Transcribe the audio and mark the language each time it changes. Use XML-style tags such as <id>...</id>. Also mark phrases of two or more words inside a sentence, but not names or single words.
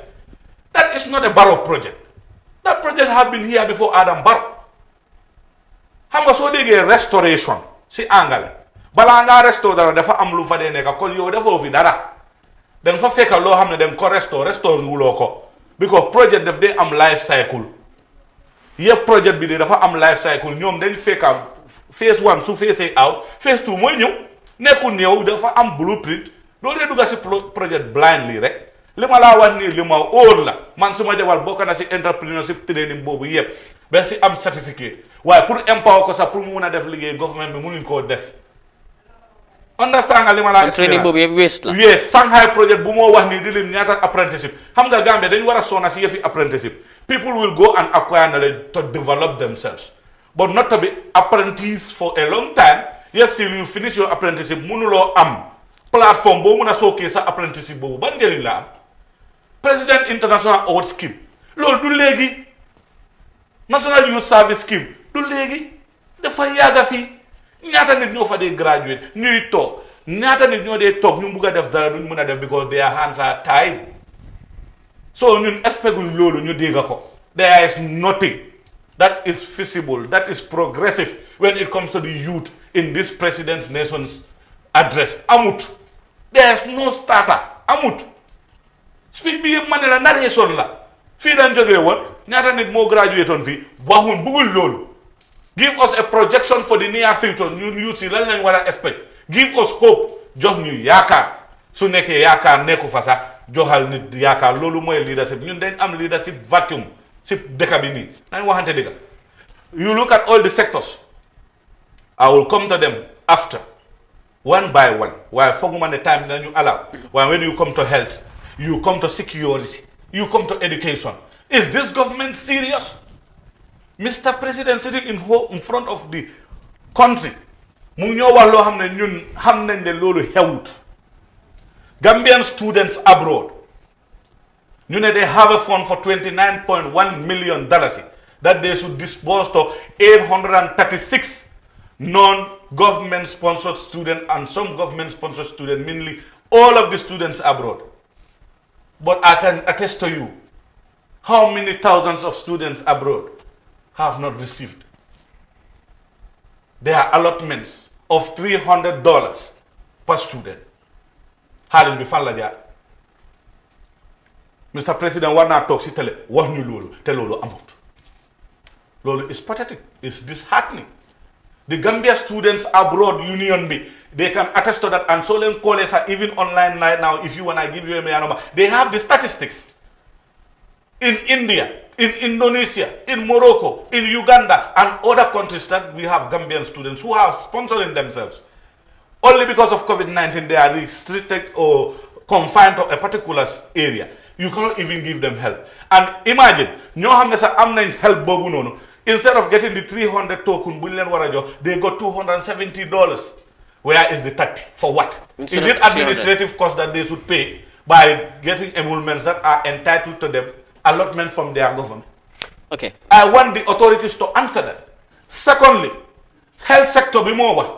<en>That is not a Barrow project. That project had been here before Adam Barrow.</en> <wo>Xam nga soo déggee restoration si angale balaa ngaa restore dara dafa am lu fa dee nekk kon yow defoo fi dara da nga fa fekk loo xam ne da nga ko restore wuloo ko because project daf dee am</wo> <en>life cycle</en> <wo>yëpp project bi de dafa am</wo> <en>life cycle</en> <wo>ñoom dañ fekka phase 1 su</wo> <en>phase out phase 2</en> <wo>mooy ñëw nekkul ñëw dafa am blueprint doo dee dugga si project blindly rek li ma laa wax nii li ma óor la man su ma jabar bokk na si</wo> <en>entrepreneurship training</en> <wo>boobu yëpp ba si am certificate waaye pour empower ko sax pour mu mun a def liggéey government bi munuñ koo def understand nga li ma laa training boobu yëpp waste la yes Shanghai project bu moo wax nii di leen ñaata apprenticeship xam nga Gambia dañ war a sona si yëfi apprenticeship</wo> <en>people will go and acquire knowledge to develop themselves but not to be apprentice for a long time yes still you finish your apprenticeship</en> <wo>munuloo am plateforme boo mun a sookee sa apprenticeship boobu ban njëriñ la am President International Award Scheme loolu du léegi National Youth Service Scheme du léegi dafa yàgga fii ñaata nit ñoo fa dee graduate ñuy toog ñaata nit ñoo dee toog ñu bugg a def dara duñ mën a def</wo> <en>because their hands are tied</en> <wo>so ñun expectuñ loolu ñu dégg ko</wo> <en>there is nothing that is feasible that is progressive when it comes to the youth in this president's nation's address amut there is no starter</en> <wo>amut speech bi yëpp ma ne la narration la fii dañ jógee woon ñaata nit moo graduate oon fii waxuñ bugul loolu</wo> <en>give us a projection for the near future</en> <wo>ñun youth si lan lañ war a expect</wo> <en>give us hope</en> <wo>jox ñu yaakaar su nekkee yaakaar nekku fa sax joxal nit yaakaar loolu mooy leadership ñun dañ am leadership vacuum si dëkk bi nii nañ waxante dëgg</wo> <en>you look at all the sectors I will come to them after one by one</en> <wo>waaye fooguma ne time dinañu allow waaye</wo> <en>when you come to health you come to security you come to education is this government serious Mr. President sitting in front of the country</en> <wo>mu ñoo wax loo xam ne ñun xam nañ ne loolu xewut</wo> <en>Gambian students abroad</en> <wo>ñu ne</wo> <en>they have a fund for $29.1 million that they should disburse to 836 non-government sponsored students and some government sponsored students, mainly all of the students abroad. But I can attest to you how many thousands of students abroad have not received their allotments of $300 per student.</en> <wo>Xaalis bi fan la jaar Mr. President war naa toog si télé wax ñu loolu te loolu amut loolu</wo> <en>is pathetic, is disheartening. The Gambia Students Abroad Union B, they can attest to that, and so then callers are even online right now. If you want, I give you a number. They have the statistics. In India, in Indonesia, in Morocco, in Uganda, and other countries that we have Gambian students who are sponsoring themselves. Only because of COVID-19, they are restricted or confined to a particular area. You cannot even give them help. And imagine,</en> <wo>ñoo xam ne sax am nañ help boobu noonu.</wo> <en>Instead of getting the 300 token, they got $270. Where is the 30? For what? Is it administrative cost that they should pay by getting emoluments that are entitled to them, allotment from their government? Okay. I want the authorities to answer that. Secondly, health sector bimowa.</en>